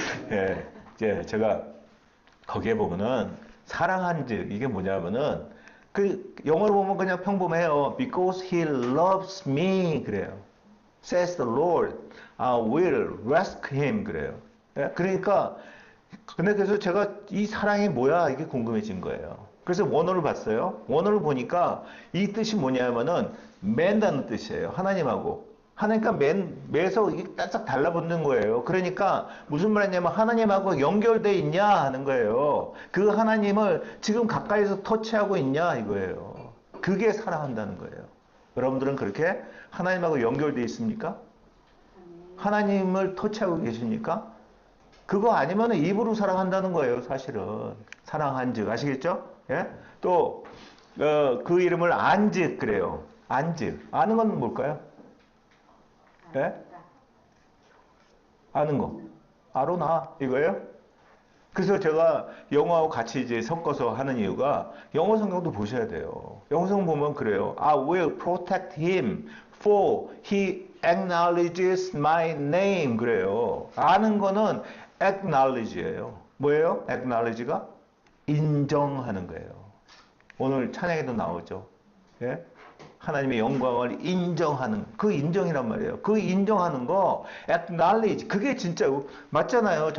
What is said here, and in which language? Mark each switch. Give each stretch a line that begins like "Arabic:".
Korean: 예, 이제 제가 거기에 보면은 사랑한즉 이게 뭐냐면은 그 영어로 보면 그냥 평범해요.
English: Because he loves me
Korean: 그래요.
English: Says the Lord, I will rescue him 그래요.
Korean: 예? 그러니까 근데 그래서 제가 이 사랑이 뭐야 이게 궁금해진 거예요. 그래서 원어를 봤어요. 원어를 보니까 이 뜻이 뭐냐면은 맨다는 뜻이에요. 하나님하고. 하나니까 매서 이게 딱딱 달라붙는 거예요. 그러니까 무슨 말이냐면 하나님하고 연결돼 있냐 하는 거예요. 그 하나님을 지금 가까이서 터치하고 있냐 이거예요. 그게 사랑한다는 거예요. 여러분들은 그렇게 하나님하고 연결돼 있습니까? 하나님을 터치하고 계십니까? 그거 아니면 입으로 사랑한다는 거예요. 사실은 사랑한즉 아시겠죠? 예? 또 그 이름을 안즉 그래요. 안즉 아는 건 뭘까요? 예? 아는 거. 아로나 이거예요? 그래서 제가 영어하고 같이 이제 섞어서 하는 이유가 영어 성경도 보셔야 돼요. 영어 성경 보면 그래요.
English: I will protect him for he acknowledges my name
Korean: 그래요. 아는 거는 acknowledge예요. 뭐예요? acknowledge가 인정하는 거예요. 오늘 찬양에도 나오죠. 예? 하나님의 영광을 인정하는 그 인정이란 말이에요. 그 인정하는 거 acknowledge 그게 진짜 맞잖아요.